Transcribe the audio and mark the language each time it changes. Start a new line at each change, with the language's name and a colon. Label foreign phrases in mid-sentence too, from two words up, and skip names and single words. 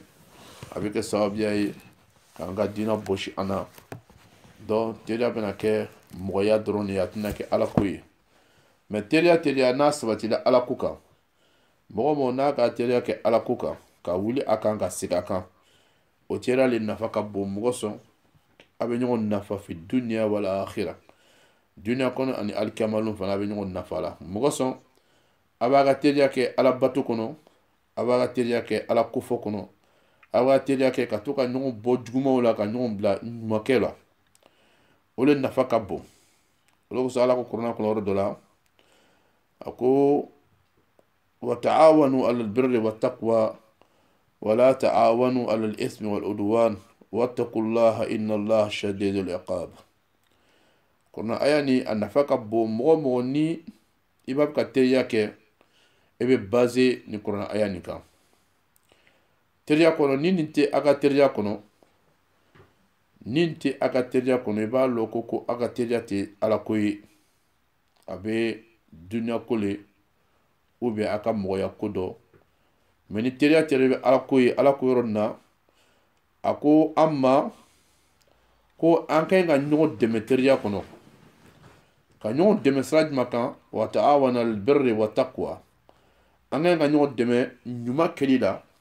Bambara: a bɛ kɛ sababuya ye k'an ka diinɛ bɔsi an na donc teriya bɛna kɛ mɔgɔya dɔrɔn de ye a tɛna kɛ ala ko ye mais teriya n'a sabatila ala ko kan mɔgɔ n'a ka teriya kɛ ala ko kan ka wuli a kan ka segin a kan o teriya le nafa ka bon mɔgɔ sɔn a bɛ ɲɔgɔn nafa fi duniya wala akhira duniya kɔnɔ ani alikiyama fana a bɛ ɲɔgɔn nafa la mɔgɔ sɔn a b'a ka teriya kɛ ala bato kɔnɔ a b'a ka teriya kɛ ala kofɔ kɔnɔ a b'a ka teriya kɛ ka to ka ɲɔgɔn bɔ jugumanw la ka ɲɔgɔn bila ɲumankɛ la o le nafa ka bon o le kosɔn ala ko kuranɛ kɔnɔ yɔrɔ dɔ la a ko
Arabic: وتعاونوا على البر والتقوى ولا تعاونوا على الإثم والعدوان واتقوا الله إن الله شديد العقاب
Bambara: kuranɛ aya ni a nafa ka bon mɔgɔ ni i b'a ka teriya kɛ e bɛ base ni kuranɛ aya ni kan teriya kɔnɔ ni nin tɛ a ka teriya kɔnɔ nin tɛ a ka teriya kɔnɔ i b'a lɔn ko a ka teriya tɛ ala ko ye a bɛ duniya ko le
French: ou bien
Bambara: a ka mɔgɔya ko dɔ mais ni teriya bɛ ala ko ye ala ko yɔrɔ nin na a ko an ma ko an ka ɲi ka ɲɔgɔn dɛmɛ teriya kɔnɔ ka ɲɔgɔn dɛmɛ sira jumɛn kan
Arabic: وتعاونوا على البر والتقوى
Bambara: an ka ɲi ka ɲɔgɔn dɛmɛ ɲuman kɛli la